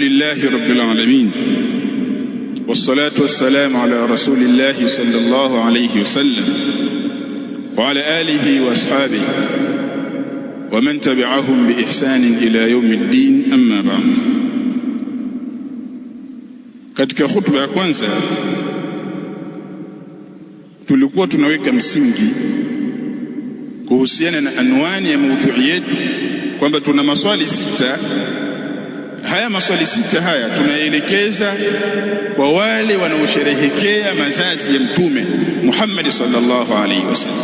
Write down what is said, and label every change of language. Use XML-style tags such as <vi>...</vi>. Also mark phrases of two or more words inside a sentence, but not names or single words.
<ar>لله رب العالمين والصلاة والسلام على رسول الله صلى الله عليه وسلم وعلى آله وأصحابه ومن تبعهم بإحسان إلى يوم الدين. أما بعد.</ar> <sw>Katika khutba ya kwanza tulikuwa tunaweka msingi kuhusiana na anwani ya maudhui yetu kwamba tuna maswali sita. Haya maswali sita haya tunaelekeza kwa wale wanaosherehekea mazazi ya Mtume Muhammad</sw> <ar>صلى الله عليه وسلم.</ar>